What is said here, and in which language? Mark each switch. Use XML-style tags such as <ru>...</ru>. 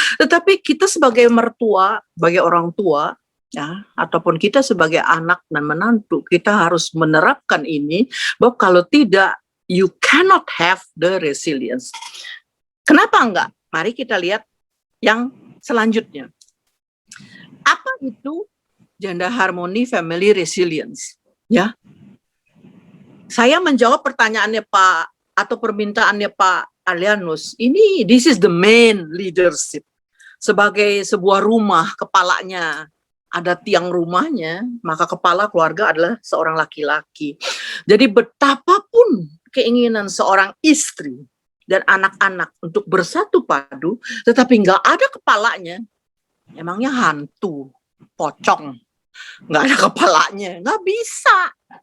<id>Tetapi kita sebagai mertua, sebagai orang tua, ya, ataupun kita sebagai anak dan menantu, kita harus menerapkan ini, bahwa kalau tidak,</id> <en>you cannot have the resilience.</en> <id>Kenapa enggak? Mari kita lihat yang selanjutnya. Apa itu</id> <en>Gender harmony, family resilience.</en> <id>Ya, saya menjawab pertanyaannya Pak atau permintaannya Pak Arlianus.</id> <en>This is the main leadership.</en> <id>Sebagai sebuah rumah, kepalanya ada tiang rumahnya, maka kepala keluarga adalah seorang laki-laki. Jadi betapapun keinginan seorang istri dan anak-anak untuk bersatu padu, tetapi nggak ada kepalanya, emangnya hantu, pocong, nggak ada kepalanya, nggak bisa.</id>